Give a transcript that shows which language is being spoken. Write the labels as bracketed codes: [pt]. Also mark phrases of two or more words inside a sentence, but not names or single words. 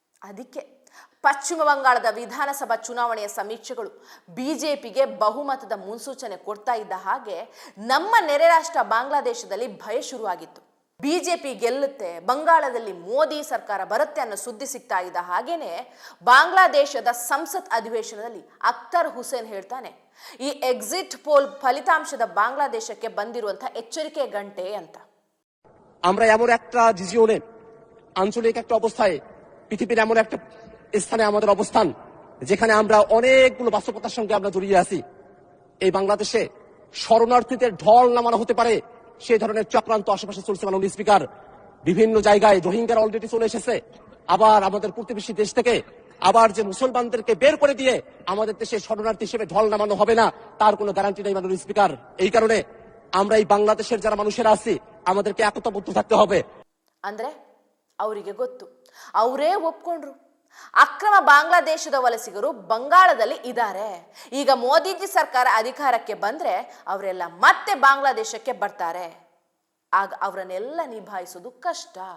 [kn] ಅದಕ್ಕೆ ಪಶ್ಚಿಮ ಬಂಗಾಳದ ವಿಧಾನಸಭಾ ಚುನಾವಣೆಯ ಸಮೀಕ್ಷೆಗಳು ಬಿಜೆಪಿಗೆ ಬಹುಮತದ ಮುನ್ಸೂಚನೆ ಕೊಡ್ತಾ ಇದ್ದ ಹಾಗೆ ನಮ್ಮ ನೆರೆ ರಾಷ್ಟ್ರ ಬಾಂಗ್ಲಾದೇಶದಲ್ಲಿ ಭಯ ಶುರುವಾಗಿತ್ತು. ಬಿಜೆಪಿ ಗೆಲ್ಲುತ್ತೆ, ಬಂಗಾಳದಲ್ಲಿ ಮೋದಿ ಸರ್ಕಾರ ಬರುತ್ತೆ ಅನ್ನೋ ಸುದ್ದಿ ಸಿಗ್ತಾ ಇದ್ದ ಹಾಗೇನೆ ಬಾಂಗ್ಲಾದೇಶದ ಸಂಸತ್ ಅಧಿವೇಶನದಲ್ಲಿ ಅಖ್ತರ್ ಹುಸೇನ್ ಹೇಳ್ತಾನೆ, ಈ [en] exit poll [kn] ಫಲಿತಾಂಶದ ಬಾಂಗ್ಲಾದೇಶಕ್ಕೆ ಬಂದಿರುವಂತಹ ಎಚ್ಚರಿಕೆ ಗಂಟೆ ಅಂತ. [bn] আমরা এমন একটা রিজিয়নে আঞ্চলিক একটা অবস্থায় পৃথিবীর এমন একটা স্থানে আমাদের অবস্থান যেখানে আমরা অনেকগুলো বাস্তবতার সঙ্গে আমরা জড়িয়ে আছি। এই বাংলাদেশে শরণার্থীদের ঢল নামানো হতে পারে সেই ধরনের চক্রান্ত আশেপাশে চলছে। মাননীয় স্পিকার, বিভিন্ন জায়গায় রোহিঙ্গারা অলরেডি চলে এসেছে, আবার আমাদের প্রতিবেশী দেশ থেকে আবার যে মুসলমানদেরকে বের করে দিয়ে আমাদের দেশে শরণার্থী হিসেবে ঢল নামানো হবে না তার কোনো গ্যারান্টি নেই মাননীয় স্পিকার। এই কারণে আমরা এই বাংলাদেশের যারা মানুষেরা আছি আমাদেরকে একতাবদ্ধ থাকতে হবে। [kn] ಅಂದ್ರೆ ಅವರಿಗೆ ಗೊತ್ತು, ಅವರೇ ಒಪ್ಕೊಂಡ್ರು, ಅಕ್ರಮ ಬಾಂಗ್ಲಾದೇಶದ ವಲಸಿಗರು ಬಂಗಾಳದಲ್ಲಿ ಇದ್ದಾರೆ. ಈಗ ಮೋದಿಜಿ ಸರ್ಕಾರ ಅಧಿಕಾರಕ್ಕೆ ಬಂದ್ರೆ ಅವರೆಲ್ಲ ಮತ್ತೆ ಬಾಂಗ್ಲಾದೇಶಕ್ಕೆ ಬರ್ತಾರೆ. ಆಗ ಅವರನ್ನೆಲ್ಲ ನಿಭಾಯಿಸೋದು ಕಷ್ಟ.